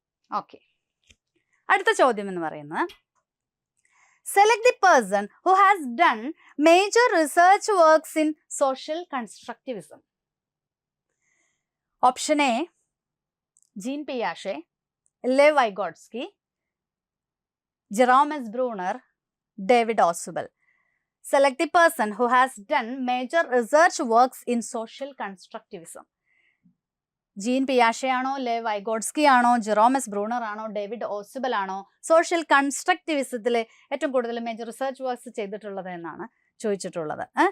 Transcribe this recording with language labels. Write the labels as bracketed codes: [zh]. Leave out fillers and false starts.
[ml] Okay, അടുത്ത ചോദ്യം എന്ന് പറയുന്നത് [en] Select the person who has done major research works in social constructivism. [ml] Option A gene പിയാഷെ, Lev Vygotsky, Jerome S Bruner, David ഓസുബൽ. [en] Select the person who has done major research works in social constructivism. [ml] Gene പിയാഷെ ആണോ, ലെവ് Vygotsky ആണോ, Jerome S Bruner ആണോ, David ഓസുബൽ ആണോ social കൺസ്ട്രക്റ്റിവിസത്തിൽ ഏറ്റവും കൂടുതൽ major research works ചെയ്തിട്ടുള്ളത് എന്നാണ് ചോദിച്ചിട്ടുള്ളത്.